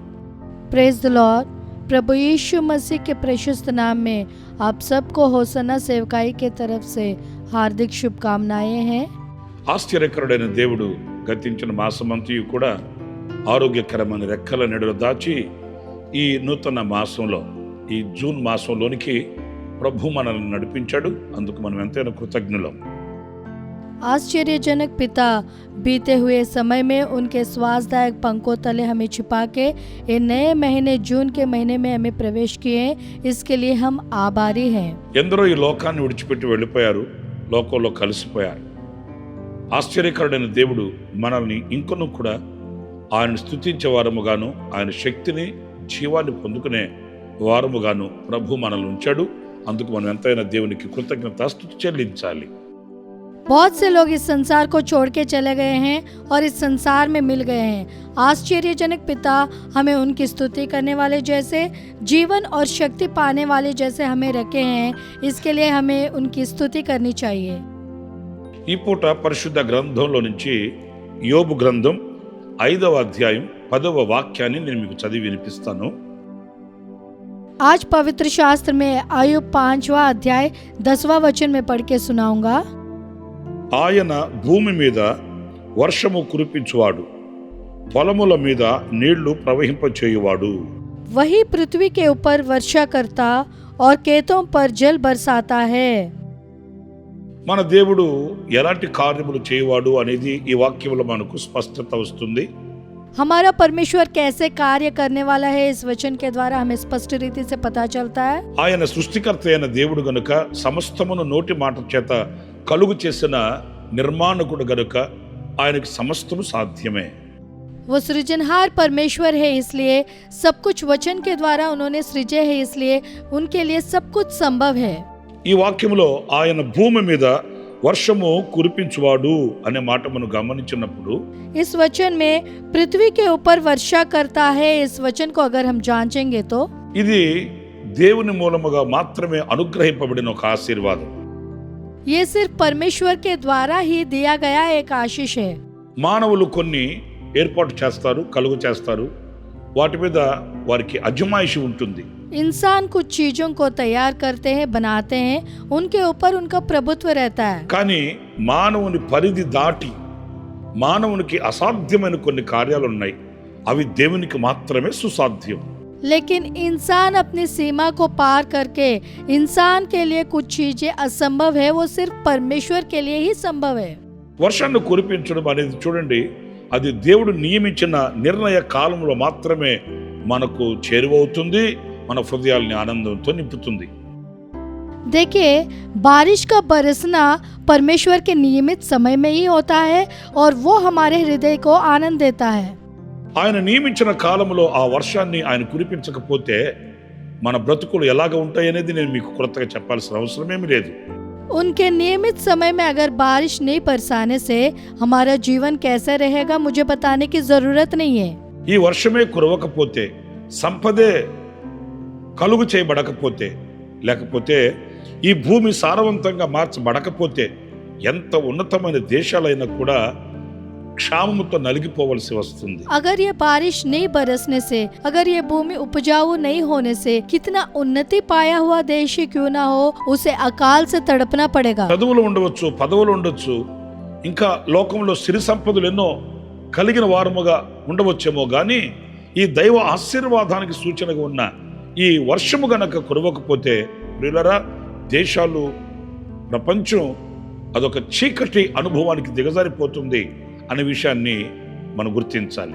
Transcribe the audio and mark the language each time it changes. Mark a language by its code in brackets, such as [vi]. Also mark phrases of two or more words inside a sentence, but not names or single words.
[en] Praise the Lord. [hi] प्रभु यीशु मसीह के प्रशस्त नाम में आप सबको होसन्ना सेवकाई के तरफ से हार्दिक शुभकामनाएं हैं. [te] ఆశ్చర్యకరుడైన దేవుడు గతించిన మాసమంతయు కూడా ఆరోగ్యకరమైన రెక్కల నీడలో దాచి ఈ నూతన మాసంలో, ఈ జూన్ మాసంలోనికి ప్రభు మనల్ని నడిపించాడు. అందుకు మనం ఎంతైనా కృతజ్ఞులం. [hi] आश्चर्यजनक पिता बीते हुए समय में उनके स्वास्थ्यदायक पंखों तले हमें छिपा के ये नए महीने जून के महीने में हमें प्रवेश किए, इसके लिए हम आभारी हैं. [te] ఎందరో ఈ లోకాన్ని విడిచిపెట్టి వెళ్ళిపోయారు, లోకంలో కలిసిపోయారు. ఆశ్చర్యకరుడైన దేవుడు మనల్ని ఇంకొను కూడా ఆయన స్తుతించే వారముగాను, ఆయన శక్తిని జీవాన్ని పొందుకునే వారముగాను ప్రభు మనల్ని ఉంచాడు. అందుకు మనం ఎంతైనా దేవునికి కృతజ్ఞతాస్తుతి చెల్లించాలి. [hi] बहुत से लोग इस संसार को छोड़ के चले गए हैं और इस संसार में मिल गए हैं. आश्चर्यजनक पिता हमें उनकी स्तुति करने वाले जैसे, जीवन और शक्ति पाने वाले जैसे हमें रखे हैं. इसके लिए हमें उनकी स्तुति करनी चाहिए. [te] ఈ పూట పరిశుద్ధ గ్రంథంలో నుంచి యోబు గ్రంథం 5వ అధ్యాయం 10వ వాక్యాన్ని నేను మీకు చదివి వినిపిస్తాను. [hi] आज पवित्र शास्त्र में आयुब 5वां अध्याय 10वां वचन में पढ़ के सुनाऊंगा. [te] ఆయన భూమి మీద వర్షము కురిపించువాడు, పొలముల మీద నీళ్లు ప్రవహింపచేయువాడు. [hi] वही पृथ्वी के ऊपर वर्षा करता और खेतों पर जल बरसाता है. [te] మన దేవుడు ఎలాంటి కార్యములు చేయవాడు అనేది ఈ వాక్యంలో మనకు స్పష్టత వస్తుంది. [hi] हमारा परमेश्वर कैसे कार्य करने वाला है, इस वचन के द्वारा हमें स्पष्ट रीति से पता चलता है. [te] ఆయన సృష్టికర్త అయిన దేవుడు గనుక, సమస్తమును నోటి మాట చేత కలుగు చేసిన నిర్మాణకుడు గనుక ఆయనకి సమస్తము సాధ్యమే. [hi] वो सृजनहार परमेश्वर है, इसलिए सब कुछ वचन के द्वारा उन्होंने सृजे है, इसलिए उनके लिए सब कुछ संभव है. [te] ఈ వాక్యంలో ఆయన భూమి మీద వర్షము కురిపించువాడు అనే మాట మనం గమనించినప్పుడు, [hi] इस वचन में पृथ्वी के ऊपर वर्षा करता है, इस वचन को अगर हम जांचेंगे तो [te] ఇది దేవుని మూలముగా మాత్రమే అనుగ్రహింపబడిన ఒక ఆశీర్వాదం. [hi] ये सिर्फ परमेश्वर के द्वारा ही दिया गया एक आशीष है. [te] మానవులు కొన్ని ఏర్పాటు చేస్తారు, కలుగు చేస్తారు, వాటి మీద వారికి అజమాయిషి ఉంటుంది. [hi] इंसान कुछ चीजों को तैयार करते हैं, बनाते हैं, उनके ऊपर उनका प्रभुत्व रहता है. [te] కానీ మానవుని పరిధి దాటి మానవునికి అసాధ్యమైన కొన్ని కార్యాలు ఉన్నాయి. అవి దేవునికి మాత్రమే సుసాధ్యం. [hi] लेकिन इंसान अपनी सीमा को पार करके इंसान के लिए कुछ चीजें असंभव है, वो सिर्फ परमेश्वर के लिए ही संभव है. [te] వర్షాన్ని కురిపించడం అనేది చూడండి, అది దేవుడు నియమించిన నిర్ణయ కాలంలో మాత్రమే మనకు చేరువవుతుంది, మన హృదయాల్ని ఆనందంతో నింపుతుంది. [hi] देखिए, बारिश का बरसना परमेश्वर के नियमित समय में ही होता है और वो हमारे हृदय को आनंद देता है. [te] ఆయన నియమించిన కాలంలో ఆ వర్షాన్ని ఆయన కురిపించకపోతే మన బ్రతుకులు ఎలాగ ఉంటాయనేది నేను మీకు కొత్తగా చెప్పాల్సిన అవసరమేమీ లేదు. [hi] उनके नियमित समय में अगर बारिश नहीं बरसाने से हमारा जीवन कैसे रहेगा, मुझे बताने की जरूरत नहीं है. [te] ఈ వర్షమే కురవకపోతే, సంపదే కలుగు చేయబడకపోతే, లేకపోతే ఈ భూమి సారవంతంగా మార్చబడకపోతే ఎంత ఉన్నతమైన దేశాలైనా కూడా క్షామముతో నలిగిపోవలసి వస్తుంది. [hi] अगर ये बारिश नहीं बरसने से, अगर ये भूमि उपजाऊ नहीं होने से कितना उन्नति पाया हुआ देश ही क्यों ना हो, उसे अकाल से तड़पना पड़ेगा. [te] చదువులు ఉండవచ్చు, పదవులు ఉండొచ్చు, ఇంకా లోకంలో సిరి సంపదలు ఎన్నో కలిగిన వారముగా ఉండవచ్చేమో గాని ఈ దైవ ఆశీర్వాదానికి సూచనగా ఉన్న ఈ వర్షము గనక కురవకపోతే ప్రియులారా, దేశాలు, ప్రపంచం అదొక చీకటి అనుభవానికి దిగజారిపోతుంది అనే విషయాన్ని మనం గుర్తించాలి.